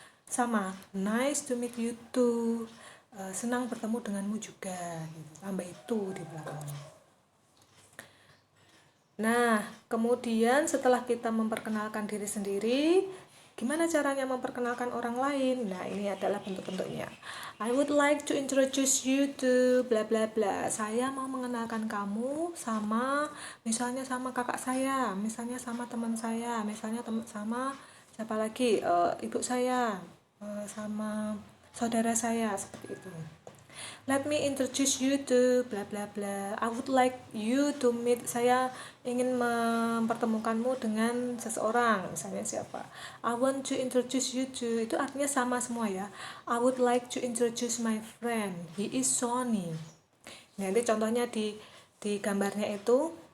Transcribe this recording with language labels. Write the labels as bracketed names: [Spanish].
[English] Sama, nice to meet you too. [Indonesian] Senang bertemu denganmu juga. Tambah itu di belakangnya. Nah, kemudian setelah kita memperkenalkan diri sendiri, gimana caranya memperkenalkan orang lain? Nah, ini adalah bentuk-bentuknya. [English] I would like to introduce you to bla bla bla. [Indonesian] Saya mau mengenalkan kamu misalnya sama kakak saya, misalnya sama teman saya, misalnya sama siapa lagi? Ibu saya, sama saudara saya, seperti itu. [English] Let me introduce you to bla bla bla. I would like you to meet. [Indonesian] Saya ingin mempertemukanmu dengan seseorang, misalnya siapa. [English] I want to introduce you to, [Indonesian] itu artinya sama semua ya. [English] I would like to introduce my friend. He is Sony. [Indonesian] Nanti contohnya di gambarnya itu